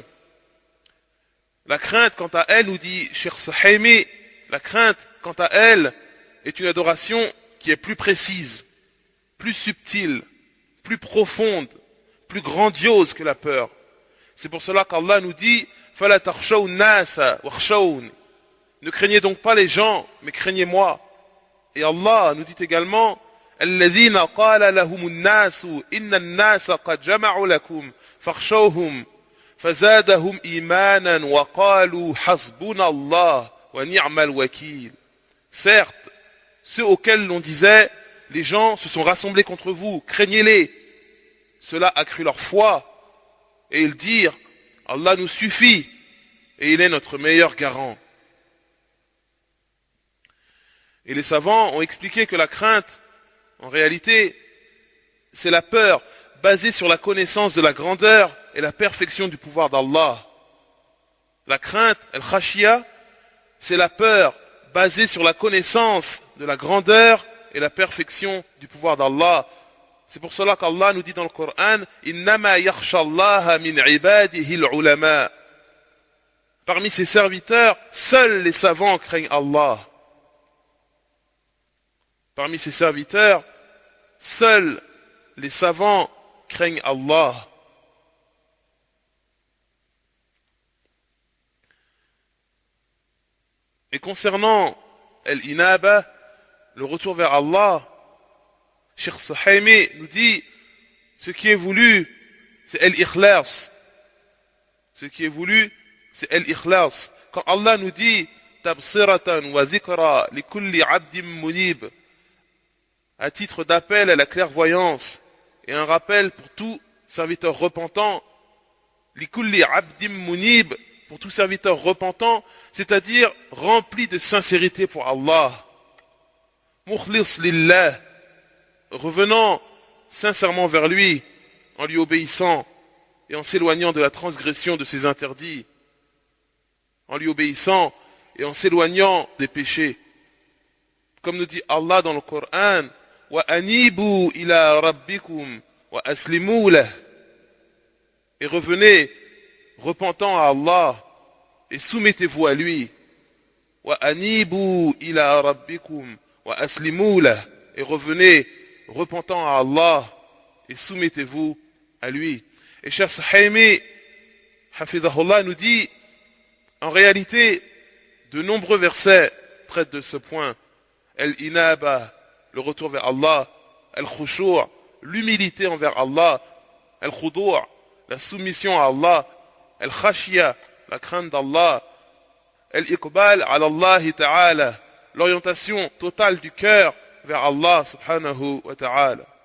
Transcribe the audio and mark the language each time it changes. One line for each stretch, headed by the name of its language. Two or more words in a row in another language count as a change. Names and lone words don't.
French: La crainte, quant à elle, nous dit Cheikh Suhaimi, la crainte, quant à elle, est une adoration qui est plus précise, plus subtile, plus profonde, plus grandiose que la peur. C'est pour cela qu'Allah nous dit
Arabic: فلا تخشوا الناس واخشون.
French: Ne craignez donc pas les gens, mais craignez-moi. Et Allah nous dit également
Arabic: الذين قال لهم الناس إن الناس قد جمعوا لكم فاخشوهم فزادهم إيمانا وقالوا حسبنا الله ونعم الوكيل.
French: Certes, ceux auxquels l'on disait les gens se sont rassemblés contre vous, craignez-les. Cela accrut leur foi et ils dirent Allah nous suffit et il est notre meilleur garant. Et les savants ont expliqué que la crainte, en réalité, c'est la peur basée sur la connaissance de la grandeur et la perfection du pouvoir d'Allah. La crainte, al-khashia, c'est la peur basée sur la connaissance de la grandeur et la perfection du pouvoir d'Allah. C'est pour cela qu'Allah nous dit dans le Coran
Arabic: إنما يخشى الله من عباده العلماء.
French: Parmi ses serviteurs, seuls les savants craignent Allah. Parmi ses serviteurs, seuls les savants craignent Allah. Et concernant al-inaba, le retour vers Allah, Cheikh Suhaimi nous dit ce qui est voulu, c'est al-ikhlas. Ce qui est voulu, c'est al-ikhlas. Quand Allah nous dit
Arabic: تبصرة وذكرى لكل عبد منيب,
French: à titre d'appel à la clairvoyance et un rappel pour tout serviteur repentant,
Arabic: لكل عبد منيب,
French: pour tout serviteur repentant, c'est-à-dire rempli de sincérité pour Allah,
Arabic: مخلص لله,
French: revenant sincèrement vers lui, en lui obéissant et en s'éloignant de la transgression de ses interdits, en lui obéissant et en s'éloignant des péchés. Comme nous dit Allah dans le Coran,
Arabic: وَأَنِيبُوا إِلَىٰ رَبِّكُمْ وَأَسْلِمُوا لَهُ.
French: Et revenez repentant à Allah et soumettez-vous à lui.
Arabic: وَأَنِيبُوا إِلَىٰ رَبِّكُمْ وَأَسْلِمُوا لَهُ.
French: Et revenez repentant à Allah et soumettez-vous à lui. Et Cheikh Suhaimi, hafidhahullah, nous dit, en réalité, de nombreux versets traitent de ce point. Al-inaba, le retour vers Allah, al-khushu', l'humilité envers Allah, al-khudu', la soumission à Allah, al-khashya, la crainte d'Allah,
Arabic: الإقبال على الله تعالى,
French: l'orientation totale du cœur vers Allah
Arabic: سبحانه وتعالى.